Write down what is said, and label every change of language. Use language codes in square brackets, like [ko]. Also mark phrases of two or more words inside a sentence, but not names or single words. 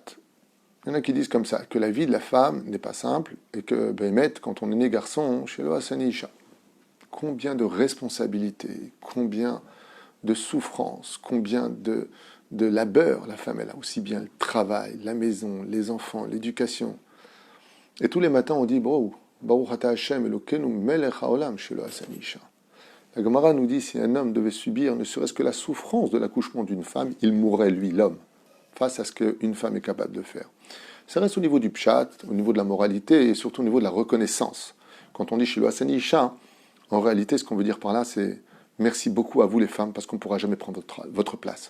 [fr] Il y en a qui disent comme ça, que la vie de la femme n'est pas simple, et que, quand on est né garçon, chez [he] לא עשני אשה, [fr] combien de responsabilités, combien de souffrances, combien de labeur la femme elle a, aussi bien le travail, la maison, les enfants, l'éducation. Et tous les matins on dit, [he] ברוך אתה השם אלוקינו מלך העולם שלא עשני אשה. [fr] La Gemara nous dit, si un homme devait subir ne serait-ce que la souffrance de l'accouchement d'une femme, il mourrait lui, l'homme, face à ce qu'une femme est capable de faire. Ça reste au niveau du pshat, au niveau de la moralité et surtout au niveau de la reconnaissance. Quand on dit [he] שלא עשני אשה, [fr] en réalité ce qu'on veut dire par là c'est merci beaucoup à vous les femmes parce qu'on ne pourra jamais prendre votre place.